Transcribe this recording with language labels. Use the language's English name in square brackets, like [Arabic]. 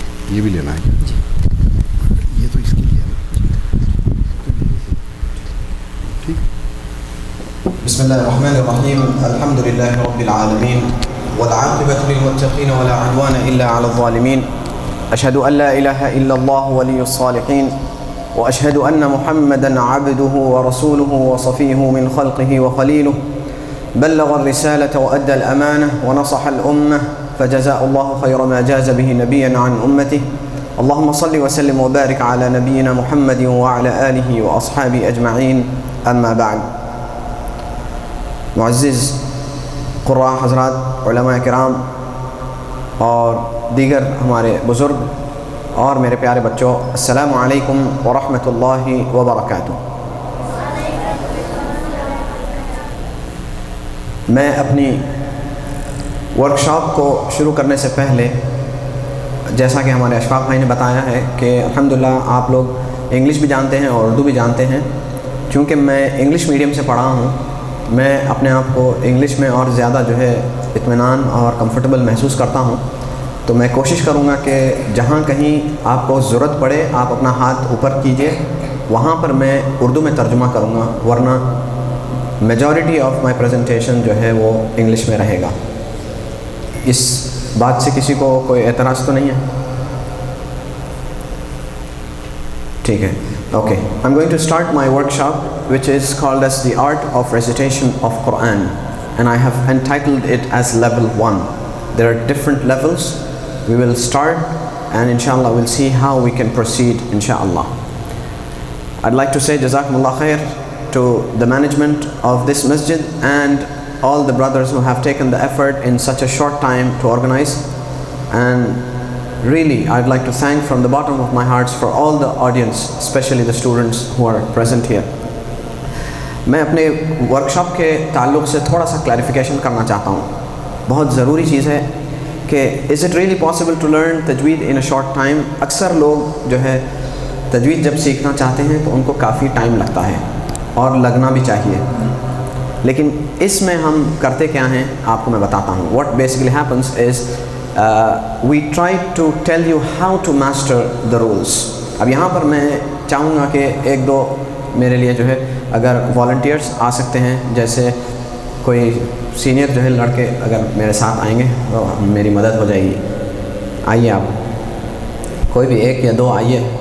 [Urdu] یہ بھی لینا ہے، یہ تو اس کے لیے ہے نا. ٹھیک [Arabic] بسم الله الرحمن الرحيم. الحمد لله رب العالمين والعاقبة للمتقين ولا عدوان إلا على الظالمين. أشهد أن لا إله إلا الله ولي الصالحين وأشهد أن محمدا عبده ورسوله وصفيه من خلقه وخليله بلغ الرسالة وأدى الأمانة ونصح الأمة فجزاء الله خير ما جاز به نبيا عن أمته. اللهم صل وسلم وبارك على نبينا محمد وعلى آله وأصحابه أجمعين. أما بعد. [Urdu] معزز قراء حضرات، علماء کرام اور دیگر ہمارے بزرگ اور میرے پیارے بچوں، السلام علیکم ورحمۃ اللہ وبرکاتہ. میں اپنی ورکشاپ کو شروع کرنے سے پہلے، جیسا کہ ہمارے اشفاق بھائی نے بتایا ہے کہ الحمدللہ آپ لوگ انگلش بھی جانتے ہیں اور اردو بھی جانتے ہیں. چونکہ میں انگلش میڈیم سے پڑھا ہوں، میں اپنے آپ کو انگلش میں اور زیادہ جو ہے اطمینان اور کمفرٹیبل محسوس کرتا ہوں. تو میں کوشش کروں گا کہ جہاں کہیں آپ کو ضرورت پڑے آپ اپنا ہاتھ اوپر کیجئے، وہاں پر میں اردو میں ترجمہ کروں گا، ورنہ میجورٹی آف مائی پریزنٹیشن جو ہے وہ انگلش میں رہے گا. اس بات سے کسی کو کوئی اعتراض تو نہیں ہے؟ ٹھیک ہے. [English] Okay, I'm going to start my workshop which is called as the art of recitation of Quran, and I have entitled it as level 1. There are different levels. We will start and inshallah we'll see how we can proceed inshallah. I'd like to say Jazakumullah khair to the management of this masjid and all the brothers who have taken the effort in such a short time to organize, and really I'd like to thank from the bottom of my heart for all the audience, especially the students who are present here. [Urdu] میں اپنے workshop کے تعلق سے تھوڑا سا clarification کرنا چاہتا ہوں. بہت ضروری چیز ہے کہ [English] is it really possible to learn تجوید in a short time. [Urdu] اکثر لوگ جو ہے تجوید جب سیکھنا چاہتے ہیں تو ان کو کافی ٹائم لگتا ہے اور لگنا بھی چاہیے، لیکن اس میں ہم کرتے کیا ہیں آپ کو میں بتاتا ہوں. [English] What basically happens is we try to tell you how to master the rules. [Urdu] اب یہاں پر میں چاہوں گا کہ ایک دو میرے لیے جو ہے اگر والنٹیئرس آ سکتے ہیں، جیسے کوئی سینئر جو ہے لڑکے اگر میرے ساتھ آئیں گے تو میری مدد ہو جائے گی. آئیے آپ کوئی بھی ایک یا دو آئیے.